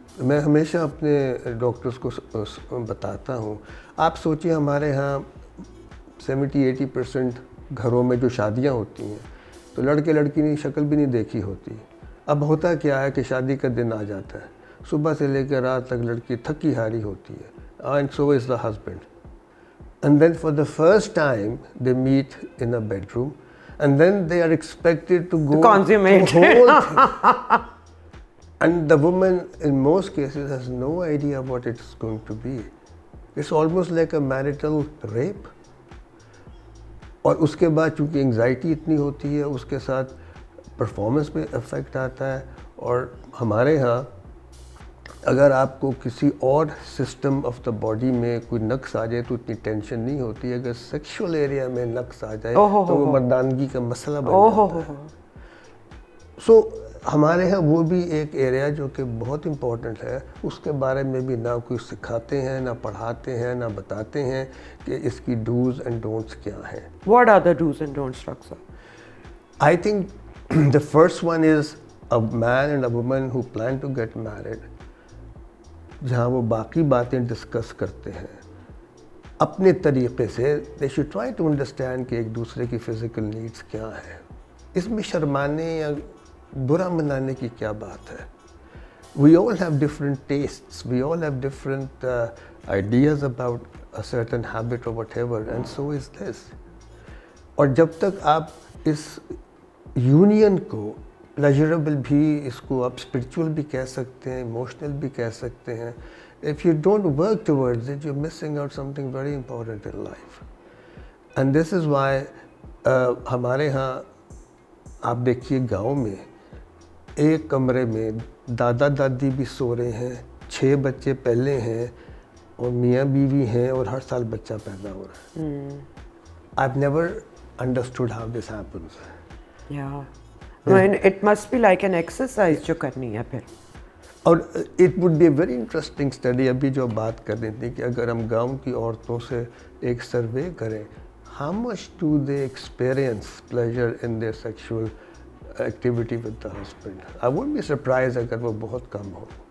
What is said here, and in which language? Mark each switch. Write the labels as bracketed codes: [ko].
[ur] میں ہمیشہ اپنے ڈاکٹرس کو بتاتا ہوں, آپ سوچیے ہمارے ہاں 70-80% گھروں میں جو شادیاں ہوتی ہیں تو لڑکے لڑکی نے شکل بھی نہیں دیکھی ہوتی. اب ہوتا کیا ہے کہ شادی کا دن آ جاتا ہے, صبح سے لے کے رات تک لڑکی تھکی ہاری ہوتی ہے, [en] And so is the husband. And then for the first time they meet in a bedroom, and then they are expected to go consummate. And the woman in most cases has no idea what it's going to be. It's almost like a marital rape. [ur] اور اس کے بعد چونکہ anxiety اتنی ہوتی ہے, اس کے ساتھ performance پہ افیکٹ آتا ہے. اور ہمارے ہاں اگر آپ کو کسی اور سسٹم آف دا باڈی میں کوئی نقص آ جائے تو اتنی ٹینشن نہیں ہوتی, اگر سیکشول ایریا میں نقص آ جائے تو وہ مردانگی کا مسئلہ بن جاتا ہے. سو ہمارے ہاں وہ بھی ایک ایریا جو کہ بہت امپورٹنٹ ہے, اس کے بارے میں بھی نہ کوئی سکھاتے ہیں, نہ پڑھاتے ہیں, نہ بتاتے ہیں کہ اس کی ڈوز اینڈ ڈونٹس کیا ہیں. [en] What are the do's and don'ts, Dr. Sir? I think the first one is a man and a woman who plan to get married, [ur] جہاں وہ باقی باتیں ڈسکس کرتے ہیں اپنے طریقے سے. [en] they should try to understand [ur] کہ ایک دوسرے کی فزیکل نیڈس کیا ہیں. اس میں شرمانے یا برا منانے کی کیا بات ہے. [en] We all have different tastes, we all have different ideas about a certain habit or whatever, and so is this. [ur] اور جب تک آپ اس یونین کو پلیجربل بھی, اس کو آپ اسپرچول بھی کہہ سکتے ہیں, ایموشنل بھی کہہ سکتے ہیں, [en] if you don't work towards it, you're missing out something very important in life. And this is why [ur] ہمارے ہاں آپ دیکھیے گاؤں میں ایک کمرے میں دادا دادی بھی سو رہے ہیں, 6 بچے پہلے ہیں, اور میاں بیوی ہیں, اور ہر سال بچہ پیدا ہو رہا ہے. [en] I've never understood how this happens. Yeah. No, and it must be like an exercise [ur] जो करनी है फिर. [en] اور it would be a very interesting study. [ur] ابھی جو بات کر رہی تھی کہ اگر ہم گاؤں کی عورتوں سے ایک سروے کریں, [en] How much do they experience pleasure in their sexual activity with the husband. I would be surprise [ur] اگر وہ بہت کم ہو.